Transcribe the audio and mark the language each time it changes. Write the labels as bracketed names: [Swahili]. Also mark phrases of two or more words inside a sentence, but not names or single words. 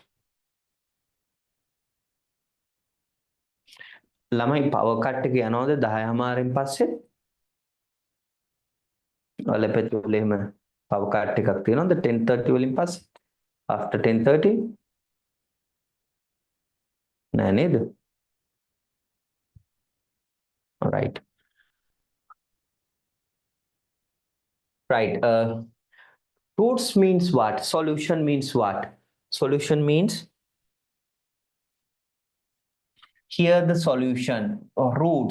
[Sinhala] ළමයි [English] power cut [Sinhala] එක යනවද 10:00 පස්සේ? ඔලපෙතුල එහෙම [English] power cut [Sinhala] එකක් තියෙනවද 10:30 වලින් පස්සේ? [English] After 10:30? නෑ නේද? All right. Right. Roots means what? Solution means what? Solution means here the solution or roots.